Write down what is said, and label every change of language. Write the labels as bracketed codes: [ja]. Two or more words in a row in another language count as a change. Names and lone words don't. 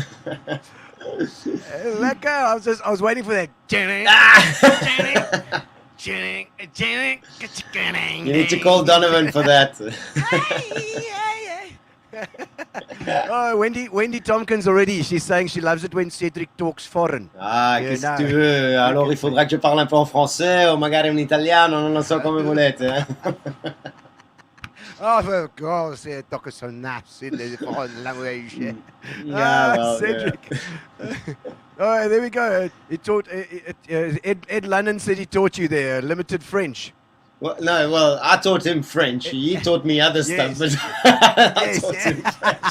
[af] Lekker! [en] I was waiting for that. You need to call Donovan for that. Oh, Wendy Tompkins already. She's saying she loves it when CEDric talks foreign. Ah, You [fr] qu'est-ce [en] know. [fr] que tu veux? Alors il faudra que je parle un peu en français [it] o magari in italiano, non lo so come volete. [en] Oh, of course, talk so nice in the foreign language. well, CEDric. Oh, there we go. He taught. Ed London said he taught you there limited French. Well, no, well, I taught him French. He taught me other stuff, but I taught him French.